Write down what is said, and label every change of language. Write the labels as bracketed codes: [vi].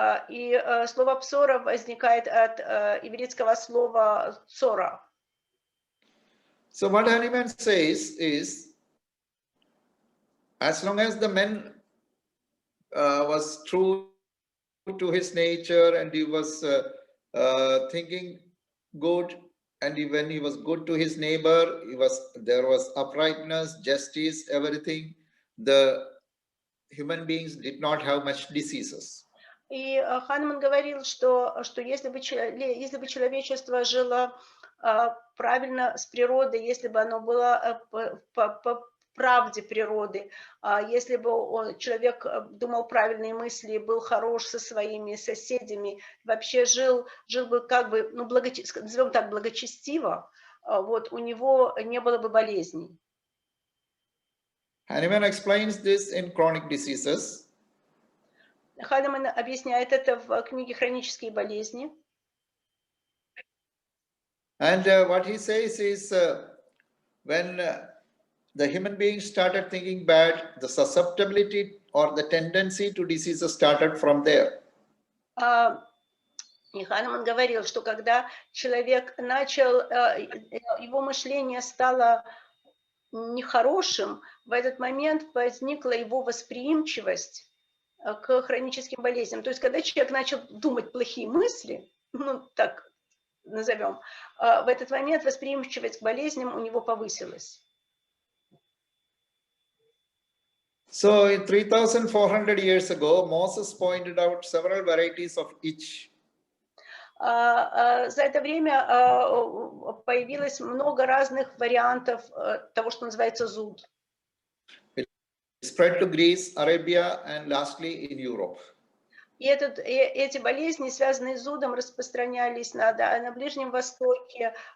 [ru] И слово псора возникает от ивритского слова цора. [en] So what Hanuman says is, as long as the man was true to his nature and he was thinking good, and when he was good to his neighbor, there was uprightness, justice, everything. The human beings did not have much diseases. [ru] И Ханеман говорил, что если бы человечество жило правильно с природой, если бы оно было по правде природы, если бы человек думал правильные мысли, был хорош со своими соседями, вообще жил бы как бы, назовем так, благочестиво, вот у него не было бы болезней. [en] Hanuman explains this in Chronic Diseases. [ru] Ханеман объясняет это в книге «Хронические болезни». [en] And what he says is, when the human beings started thinking bad, the susceptibility or the tendency to diseases started from there. [ru] И Ханеман говорил, что когда человек начал, его мышление стало нехорошим, в этот момент возникла его восприимчивость к хроническим болезням. То есть, когда человек начал думать плохие мысли, так назовем, в этот момент восприимчивость к болезням у него повысилась. [en] So, 3,400 years ago, Moses pointed out several varieties of itch. [ru] За это время появилось много разных вариантов того, что называется зуд. [en] It spread to Greece, Arabia, and lastly in Europe. [ru] И эти болезни, связанные с зудом, распространялись на Ближнем Востоке.